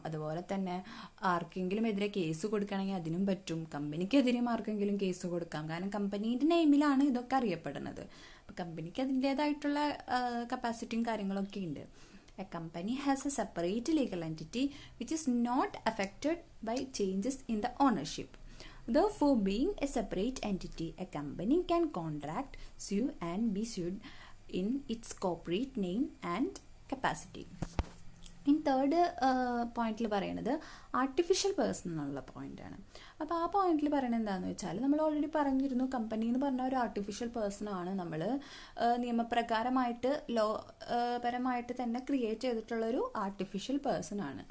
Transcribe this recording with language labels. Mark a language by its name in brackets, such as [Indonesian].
[Malayalam] അതുപോലെ തന്നെ ആർക്കെങ്കിലും എതിരെ കേസ് കൊടുക്കണമെങ്കിൽ അതിനും പറ്റും. കമ്പനിക്കെതിരെയും ആർക്കെങ്കിലും കേസ് കൊടുക്കാം. കാരണം കമ്പനീൻ്റെ നെയിമിലാണ് ഇതൊക്കെ അറിയപ്പെടുന്നത്. അപ്പം കമ്പനിക്ക് അതിൻ്റേതായിട്ടുള്ള കപ്പാസിറ്റിയും കാര്യങ്ങളൊക്കെ ഉണ്ട്. [English] A company has a separate legal entity which is not affected by changes in the ownership. Therefore, being a separate entity, a company can contract, sue and be sued in its corporate name and capacity. [Malayalam] ഇനി third പോയിന്റിൽ പറയുന്നത് artificial person എന്നുള്ള പോയിന്റാണ്. അപ്പോൾ ആ പോയിന്റിൽ പറയുന്നത് എന്താണെന്ന് വെച്ചാൽ നമ്മൾ ഓൾറെഡി പറഞ്ഞിരുന്നു, കമ്പനി എന്ന് പറഞ്ഞ ഒരു ആർട്ടിഫിഷ്യൽ പേഴ്സണാണ്. നമ്മൾ നിയമപ്രകാരമായിട്ട് ലോ പരമായിട്ട് തന്നെ ക്രിയേറ്റ് ചെയ്തിട്ടുള്ളൊരു ആർട്ടിഫിഷ്യൽ പേഴ്സണാണ്.